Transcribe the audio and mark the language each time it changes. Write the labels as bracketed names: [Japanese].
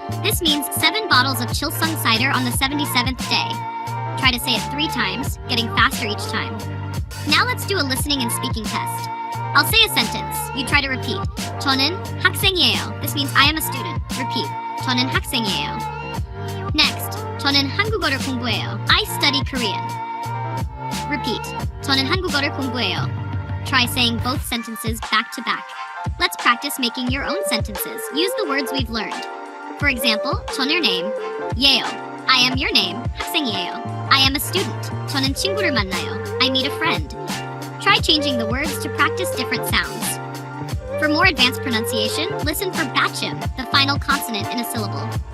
[English] This means 7 bottles of Chilsung cider on the 77th day. Try to say it 3 times, getting faster each time. Now let's do a listening and speaking test. I'll say a sentence. You try to repeat. [Korean] 저는 학생이에요. [English] This means I am a student. Repeat. [Korean] 저는 학생이에요. [English] Next. [Korean] 저는 한국어를 공부해요. [English] I study Korean. Repeat. [Korean] 저는 한국어를 공부해요. [English] Try saying both sentences back to back. Let's practice making your own sentences. Use the words we've learned. For example, [Korean] 저는 your name. 예요. [English] I am your name. [Korean] 학생이에요. [English] I am a student. [Korean] 저는 친구를 만나요. [English] I meet a friend. Try changing the words to practice different sounds. For more advanced pronunciation, listen for bachim, the final consonant in a syllable.